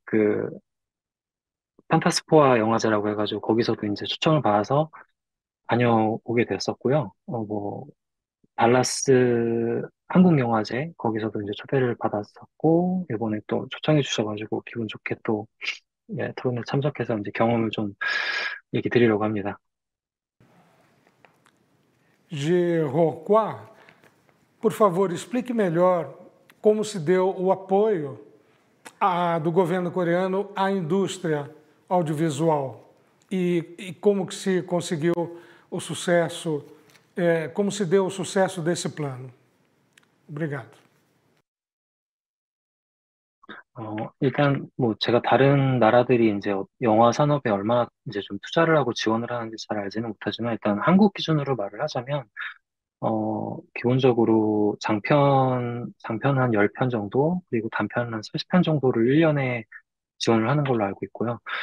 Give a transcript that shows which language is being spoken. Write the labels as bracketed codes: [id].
[ko] 그 판타스포아 영화제라고 해가지고 거기서도 이제 초청을 받아서 다녀오게 됐었고요. 뭐 달라스 한국영화제 거기서도 이제 초대를 받았었고 이번에 또 초청해 주셔가지고 기분 좋게 또 예, 토론에 참석해서 이제 경험을 좀 얘기 드리려고 합니다. [pt] De Rocroi, por favor, explique melhor como se deu o apoio do governo coreano à indústria audiovisual e como que se conseguiu o sucesso, como se deu o sucesso desse plano. Obrigado. [ko] 일단 뭐 제가 다른 나라들이 이제 영화 산업에 얼마나 이제 좀 투자를 하고 지원을 하는지 잘 알지는 못하지만 일단 한국 기준으로 말을 하자면 기본적으로 장편 한 10편 정도, 그리고 단편 한 30편 정도를 1년에 지원을 하는 걸로 알고 있고요.